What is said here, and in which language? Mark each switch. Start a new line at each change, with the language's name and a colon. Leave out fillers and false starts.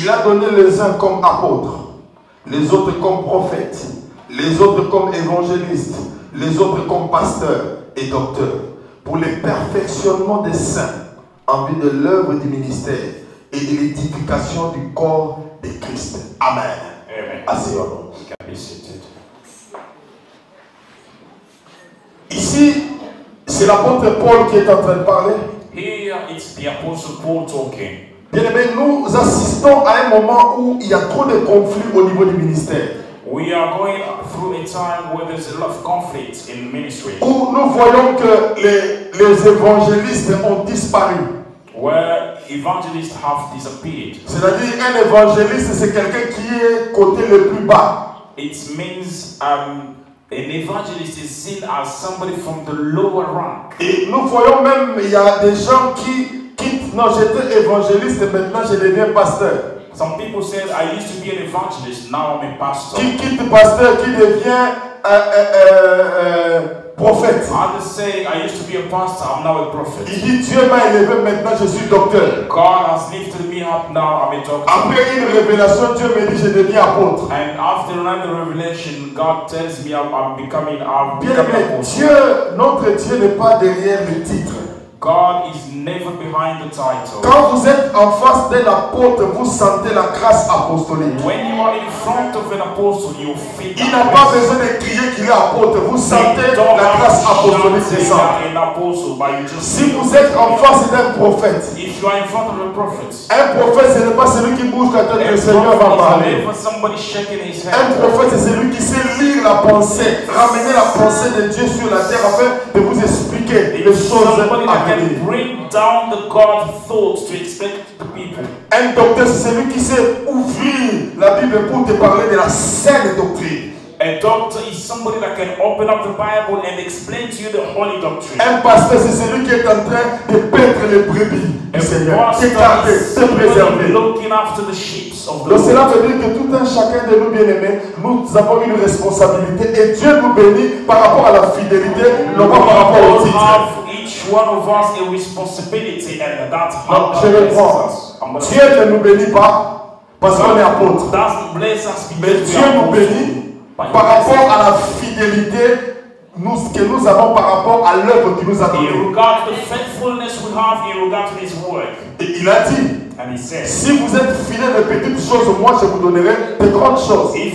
French: Il a donné les uns comme apôtres, les autres comme prophètes, les autres comme évangélistes, les autres comme pasteurs et docteurs, pour le perfectionnement des saints, en vue de l'œuvre du ministère et de l'édification du corps de Christ. Amen. Amen. Asseyons-nous.
English: You can be seated.
French: Ici, c'est l'apôtre Paul qui est en train de parler.
English: Here it's the Apostle Paul talking.
French: Bien aimé, nous assistons à un moment où il y a trop de conflits au niveau du ministère.
English: We are going through a time where there's a lot of conflict in ministry.
French: Où nous voyons que les évangélistes ont disparu.
English: Where evangelists have disappeared.
French: C'est-à-dire un évangéliste, c'est quelqu'un qui est côté le plus bas.
English: It means an evangelist is seen as somebody from the lower rank.
French: Et nous voyons même, il y a des gens qui quittent. Non, j'étais évangéliste et maintenant je deviens pasteur.
English: Some people said, I used to be an evangelist, now I'm a pastor.
French: Qui quitte pasteur, qui devient prophète.
English: Others say, I used to be a pastor, I'm now a prophet.
French: Il dit, Dieu m'a élevé, maintenant je suis docteur.
English: God has lifted me up, now I'm a doctor.
French: Après une révélation, Dieu me dit, je deviens apôtre.
English: And after another revelation, God tells me I'm becoming
French: Bien aimé, Dieu, notre Dieu n'est pas derrière le titre.
English: God is never behind the title.
French: Quand vous êtes en face d'un apôtre, vous sentez la grâce apostolique.
English: When you are in front of an apostle, you feel.
French: Il n'a pas besoin de crier qu'il est apôtre. Vous sentez la grâce apostolique descendre. Si vous êtes en face d'un prophète,
English: if you are in front of a prophet,
French: un prophète, ce n'est pas celui qui bouge quand le Seigneur va parler. Un prophète, c'est celui qui sait lire la pensée, ramener la pensée de Dieu sur la terre afin de vous expliquer les choses à venir.
English: Bring down the God thoughts to explain to the people.
French: Un docteur, c'est celui qui sait ouvrir la Bible pour te parler de la saine doctrine.
English: A doctor is somebody that can open up the Bible and explain to you the holy doctrine.
French: Un pasteur, c'est celui qui est en train de paître les brebis du Seigneur, de garder, de préserver.
English: Looking after the sheep of the
French: Donc cela veut dire que tout un chacun de nous bien-aimés, nous avons une responsabilité et Dieu nous bénit par rapport à la fidélité, non pas par rapport au titre.
English: Each one of us a responsibility, and that's how
French: je reprends. Dieu ne nous bénit pas parce qu'on est apôtre. Mais Dieu nous bénit par rapport à la fidélité que nous avons par rapport à l'œuvre qu'il nous a donnée. Et il a dit, si vous êtes fidèle de petites choses, moi je vous donnerai de grandes choses.